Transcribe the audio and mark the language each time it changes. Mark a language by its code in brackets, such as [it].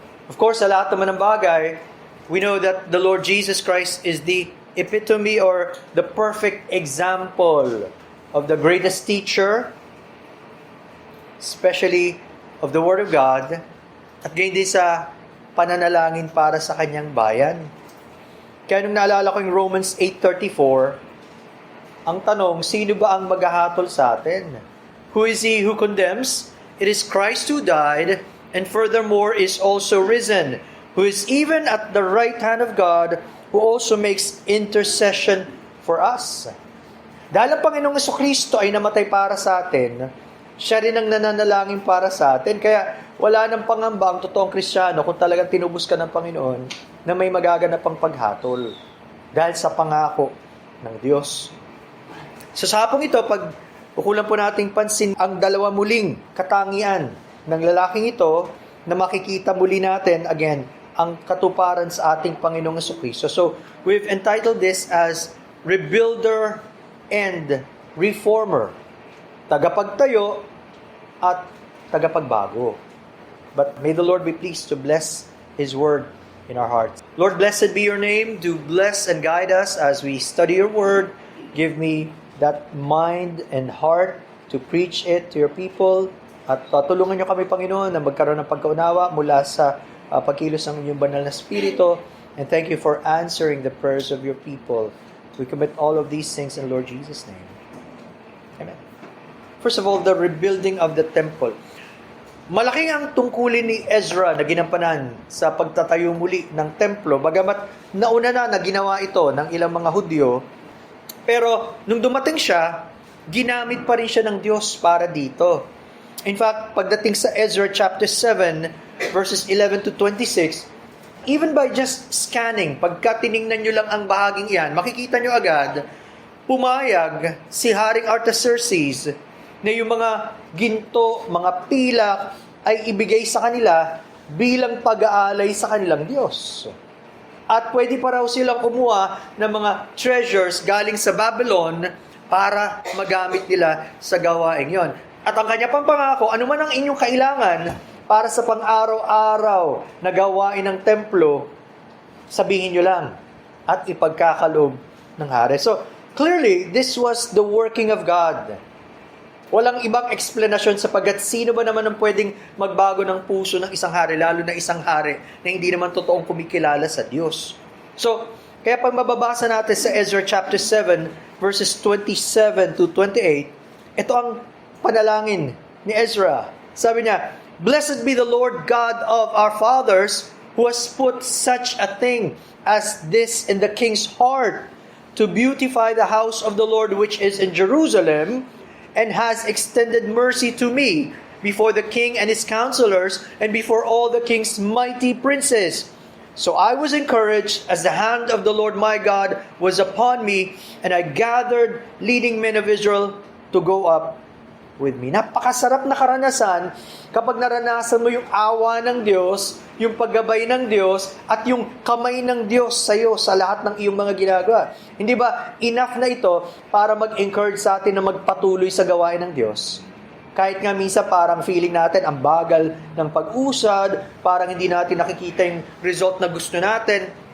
[en] Of course, [tl] sa lahat naman ng bagay, [en] we know that the Lord Jesus Christ is the epitome or the perfect example of the greatest teacher, especially of the Word of God, [tl] at gayon din sa pananalangin para sa kanyang bayan. Kaya nung naalala ko yung Romans 8:34, ang tanong, sino ba ang maghahatol sa atin? [en] Who is he who condemns? It is Christ who died, and furthermore is also risen, who is even at the right hand of God, who also makes intercession for us. [tl] Dahil ang Panginoong Jesucristo ay namatay para sa atin, siya rin ang nananalangin para sa atin. Kaya wala nang pangamba ang totoong Kristiyano kung talagang tinubos ka ng Panginoon na may magaganap pang paghatol dahil sa pangako ng Diyos. So sa hapong ito, pag ukulan po nating pansin ang dalawa muling katangian ng lalaking ito na makikita muli natin, again, ang katuparan sa ating Panginoong Jesucristo. [en] So, we've entitled this as Rebuilder and Reformer. [tl] Tagapagtayo at tagapagbago. [en] But may the Lord be pleased to bless His Word in our hearts. Lord, blessed be your name. Do bless and guide us as we study your Word. Give me that mind and heart to preach it to your people. [tl] At tulungan niyo kami, Panginoon, na magkaroon ng pagkaunawa mula sa pagkilos ng inyong banal na Espiritu. [en] And thank you for answering the prayers of your people. We commit all of these things in Lord Jesus' name. Amen. First of all, the rebuilding of the temple. [tl] Malaking ang tungkulin ni Ezra na ginampanan sa pagtatayo muli ng templo, bagamat nauna na ginawa ito ng ilang mga Hudyo, pero nung dumating siya, ginamit pa rin siya ng Diyos para dito. [en] In fact, [tl] pagdating sa Ezra chapter 7, verses 11 to 26, [en] even by just scanning, [tl] pagka tiningnan nyo lang ang bahaging iyan, makikita nyo agad, pumayag si Haring Artaxerxes na yung mga ginto, mga pilak ay ibigay sa kanila bilang pag-aalay sa kanilang Diyos. At pwede pa raw silang kumuha ng mga treasures galing sa Babylon para magamit nila sa gawaing yon. At ang kanya pang pangako, ano man ang inyong kailangan para sa pang-araw-araw na gawain ng templo, sabihin nyo lang at ipagkakaloob ng hari. [en] So, clearly, this was the working of God. [tl] Walang ibang explanation sapagkat sino ba naman ang pwedeng magbago ng puso ng isang hari, lalo na isang hari na hindi naman totoong kumikilala sa Diyos. So, kaya pag mababasa natin sa Ezra chapter 7, verses 27 to 28, ito ang panalangin ni Ezra. Sabi niya, [en] "Blessed be the Lord God of our fathers, who has put such a thing as this in the king's heart, to beautify the house of the Lord which is in Jerusalem, and has extended mercy to me before the king and his counselors, and before all the king's mighty princes. So I was encouraged as the hand of the Lord my God was upon me, and I gathered leading men of Israel to go up with me." [tl] Napakasarap na karanasan kapag naranasan mo yung awa ng Diyos, yung paggabay ng Diyos, at yung kamay ng Diyos sa iyo sa lahat ng iyong mga ginagawa. Hindi ba enough na ito para mag-encourage sa atin na magpatuloy sa gawain ng Diyos? Kahit nga minsan parang feeling natin ang bagal ng pag-usad, parang hindi natin nakikita yung result na gusto natin.